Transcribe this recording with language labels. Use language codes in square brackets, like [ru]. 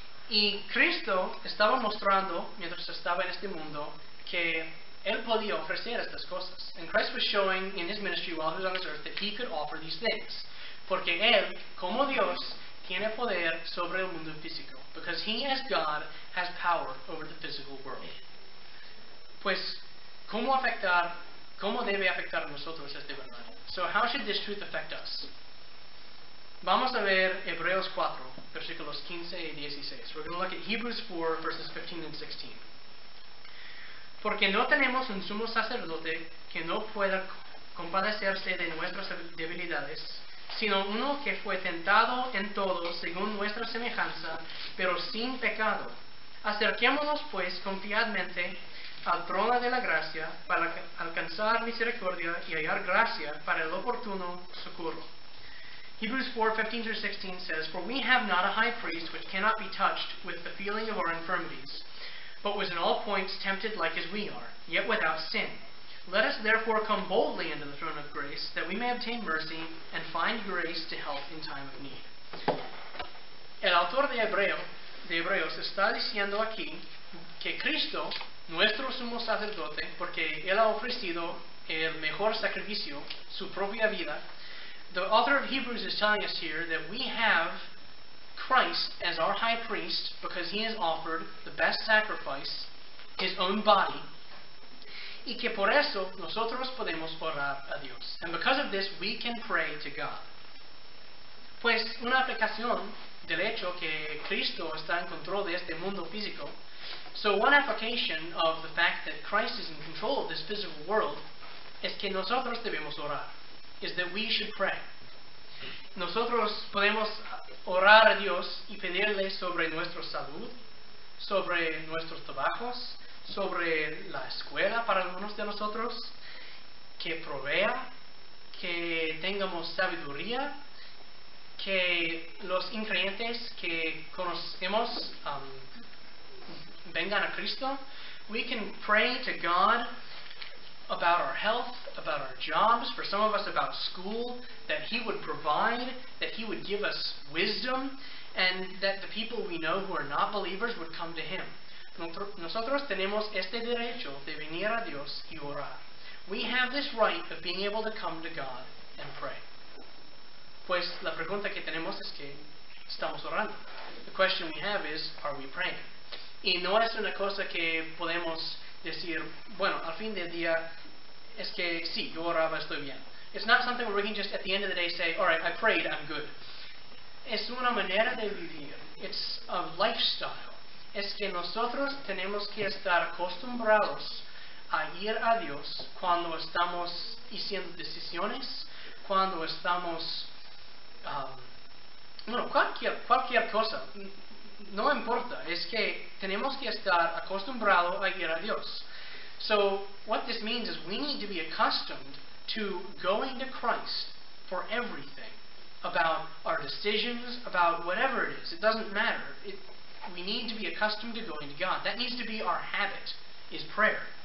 [es] Y Cristo estaba mostrando, mientras estaba en este mundo, que Él podía ofrecer estas cosas. [en] And Christ was showing in His ministry while He was on this earth that He could offer these things. [es] Porque Él, como Dios, tiene poder sobre el mundo físico. [en] Because He, as God, has power over the physical world. [es] Pues, ¿cómo debe afectar a nosotros esta verdad? [en] So how should this truth affect us? [es] Vamos a ver Hebreos 4, versículos 15 y 16. [en] We're going to look at Hebrews 4, verses 15 and 16. [es] Porque no tenemos un sumo sacerdote que no pueda compadecerse de nuestras debilidades, sino uno que fue tentado en todo según nuestra semejanza, pero sin pecado. Acerquémonos pues confiadamente al trono de la gracia para alcanzar misericordia y hallar gracia para el oportuno socorro. [en] Hebrews 4:15-16 says, "For we have not a high priest which cannot be touched with the feeling of our infirmities, but was in all points tempted like as we are, yet without sin. Let us therefore come boldly into the throne of grace, that we may obtain mercy and find grace to help in time of need." [es] El autor de Hebreos está diciendo aquí que Cristo, nuestro sumo sacerdote, porque Él ha ofrecido el mejor sacrificio, su propia vida. [en] The author of Hebrews is telling us here that we have Christ as our high priest because He has offered the best sacrifice, His own body, [es] y que por eso nosotros podemos orar a Dios. [en] And because of this, we can pray to God. [es] Pues una aplicación del hecho que Cristo está en control de este mundo físico. [en] So one application of the fact that Christ is in control of this physical world [es] es que nosotros debemos orar. [en] Is that we should pray. [es] Nosotros podemos orar a Dios y pedirle sobre nuestra salud, sobre nuestros trabajos, sobre la escuela para algunos de nosotros, que provea, que tengamos sabiduría, que los increyentes que conocemos vengan a Cristo. [en] We can pray to God about our health, about our jobs, for some of us about school, that He would provide, that He would give us wisdom, and that the people we know who are not believers would come to Him. [es] Nosotros tenemos este derecho de venir a Dios y orar. [en] We have this right of being able to come to God and pray. [es] Pues la pregunta que tenemos es que estamos orando. [en] The question we have is, are we praying? [es] Y no es una cosa que podemos decir, bueno, al fin del día, es que sí, yo oraba, estoy bien. [en] It's not something where we can just at the end of the day say, alright, I prayed, I'm good. [es] Es una manera de vivir. [en] It's a lifestyle. [es] Es que nosotros tenemos que estar acostumbrados a ir a Dios cuando estamos haciendo decisiones, cuando estamos, bueno, cualquier cosa. No importa, es que tenemos que estar acostumbrados a ir a Dios. [en] So, what this means is we need to be accustomed to going to Christ for everything. About our decisions, about whatever it is. It doesn't matter. We need to be accustomed to going to God. That needs to be our habit, is prayer.